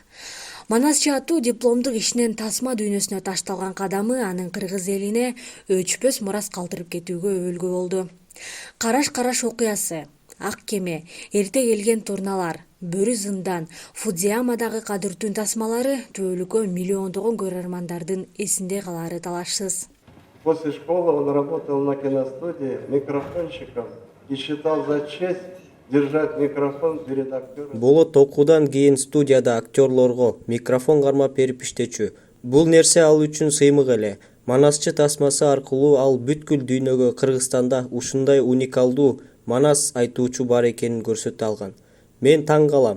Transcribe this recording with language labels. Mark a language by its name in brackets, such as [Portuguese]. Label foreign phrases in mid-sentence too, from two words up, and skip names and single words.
[Kyrgyz] Манасчы аттуу дипломдук ишинен тасма дүйнөсүнө ташталган кадамы анын кыргыз элине өчпөс мурас калтырып кетүүгө өбөлгө болду. Караш окуясы, Ак кеме, Эрте келген турналар, Бөрү зындан, Фудзиямадагы кадыртүүн тасмалары түбөлүккө миллиондогон көрөрмандардын эсинде калаары талашсыз. [Russian] После школы он работал на киностудии микрофонщиком и считал за честь держать микрофон перед актером. [Kyrgyz] Болот окуудан кийин студияда актерлорго микрофон кармап берип иштечү. Бул нерсе ал үчүн сыймык эле. Манасчы тасмасы аркылуу ал бүткүл дүйнөгө Кыргызстанда ушундай уникалдуу манас айтуучу бар экенин көрсөтө алган. Мен таң калам.